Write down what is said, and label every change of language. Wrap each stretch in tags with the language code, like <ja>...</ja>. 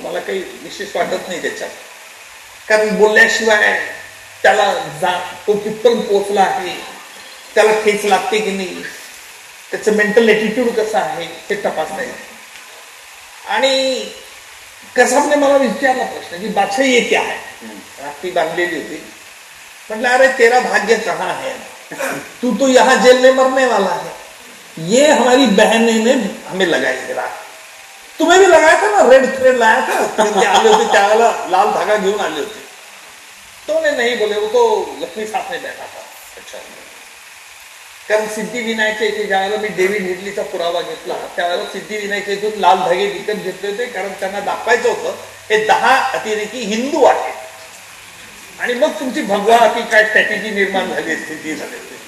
<mr>मला काही विशेष वाटत नाही त्याच्यात, कारण बोलल्याशिवाय त्याला तो कितपर्यंत पोहोचला आहे, त्याला ठेच लागते की नाही, त्याचं मेंटल ॲटिट्यूड कसं आहे हे तपासता येईल. आणि कसाबने मला विचारला प्रश्न की</mr> <hi>बादशाह ये क्या है.</hi> <mr>राखी बांधलेली होती. म्हटलं</mr> <hi>अरे तेरा भाग्य कहाँ है, तू तो यहाँ जेल में मरने वाला है. ये हमारी बहने ने हमें लगाई थी राखी. तुम्हें भी लगाया था ना, रेड थ्रेड लाया था.</hi> <mr>ते आले होते त्यावेळेला लाल धागा घेऊन आले होते.</mr> <hi>तो नहीं बोले, वो तो लक्ष्मी साथ में बैठा था. अच्छा.</hi> <mr>कारण सिद्धिविनायकच्या इथे ज्यावेळेला मी डेव्हिड हेडलीचा पुरावा घेतला त्यावेळेला सिद्धिविनायकच्या इथून लाल धागे विकत घेतले होते, कारण त्यांना दाखवायचं होतं हे 10 अतिरेकी हिंदू आहेत. आणि मग तुमची भगवा की काय स्ट्रॅटेजी निर्माण झाली, स्थिती झाली.</mr>